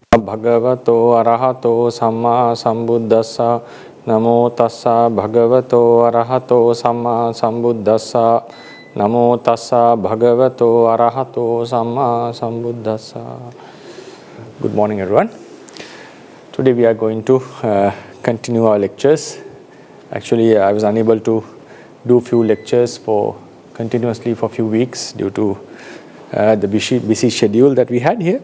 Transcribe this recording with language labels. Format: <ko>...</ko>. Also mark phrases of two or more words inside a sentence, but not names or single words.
<pi>bhagavato arahato samma sambuddhassa. Namo tassa bhagavato arahato samma sambuddhassa. Namo tassa bhagavato arahato samma sambuddhassa.</pi> <en>Good morning, everyone. Today we are going to continue our lectures. Actually, I was unable to do few lectures continuously for a few weeks due to the busy schedule that we had here.</en>